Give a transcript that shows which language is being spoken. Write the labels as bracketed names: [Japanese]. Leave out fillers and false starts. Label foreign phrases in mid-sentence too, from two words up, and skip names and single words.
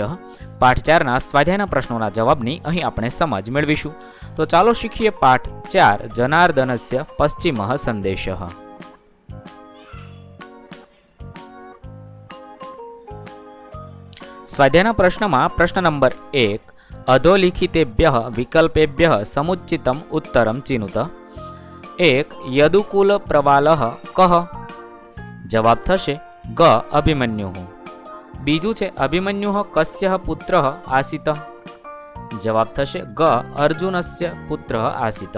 [Gujarati] પાઠ 4ના સ્વાધ્યાયના પ્રશ્નોના જવાબની અહીં આપણે સમજ મેળવીશું. તો ચાલો શીખીએ પાઠ 4 જનાર્દનસ્ય પશ્ચિમ સંદેશ. સ્વાધ્યાયના પ્રશ્નમાં પ્રશ્ન નંબર 1, [Sanskrit] अधोलिखितेभ्यः विकल्पेभ्यः समुचितम् उत्तरं चिनुत. 1. यदुकुल प्रवालः कः? [Gujarati] જવાબ થશે ગ अभिमन्युः. બીજુ છે [Sanskrit] अभिमन्युः कस्य पुत्रः आसीत्? [Gujarati] જવાબ થશે ગ [Sanskrit] अर्जुनस्य पुत्रः आसीत्.